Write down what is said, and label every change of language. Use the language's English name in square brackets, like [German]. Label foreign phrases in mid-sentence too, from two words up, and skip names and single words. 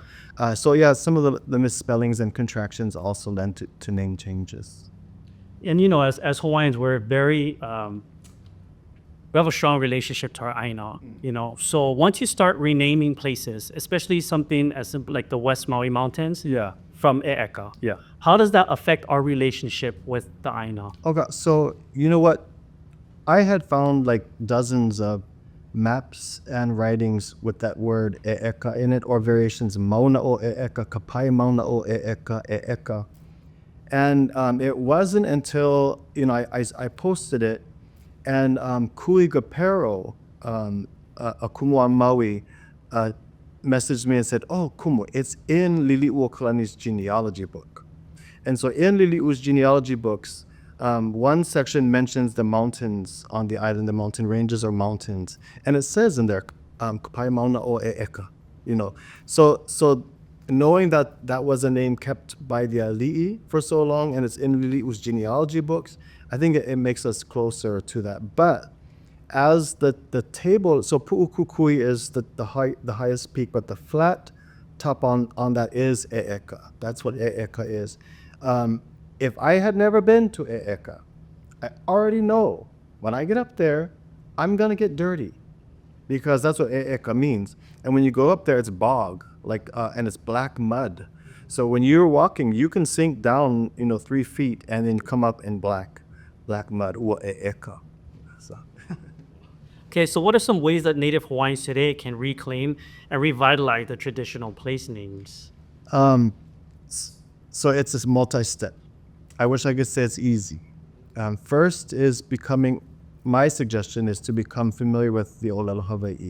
[English] So yeah, some of the misspellings and contractions also led to name changes. And as Hawaiians, we're very we have a strong relationship to our Aina. So once you start renaming places, especially something as simple like the West Maui Mountains, from ʻEʻeka, how does that affect our relationship with the Aina? Okay, so you know what? I had found like dozens of maps and writings with that word ʻEʻeka in it, or variations Mauna o ʻEʻeka, kapai Mauna o ʻEʻeka, ʻEʻeka. And it wasn't until I posted it, and Cody Kapueola ākeanui on Maui messaged me and said, "Oh, Kumu, it's in Lili'uokalani's genealogy book." And so in Lili'u's genealogy books, one section mentions the mountains on the island, the mountain ranges or mountains, and it says in there, "Kapai Mauna o ʻEʻeka." So knowing that that was a name kept by the ali'i for so long, and it's in Lili'u's genealogy books, I think it makes us closer to that. But as the table, so Pu'ukukui is the highest peak, but the flat top on that is ʻEʻeka. That's what ʻEʻeka is. If I had never been to ʻEʻeka, I already know when I get up there, I'm gonna get dirty, because that's what ʻEʻeka means. And when you go up there, it's bog, and it's black mud. So when you're walking, you can sink down, 3 feet and then come up in black mud, [Hawaiian] ua ʻEʻeka. [English] So. Okay, so what are some ways that Native Hawaiians today can reclaim and revitalize the traditional place names? So it's a multi-step. I wish I could say it's easy. First is my suggestion is to become familiar with the [Hawaiian] olelo Hawaii.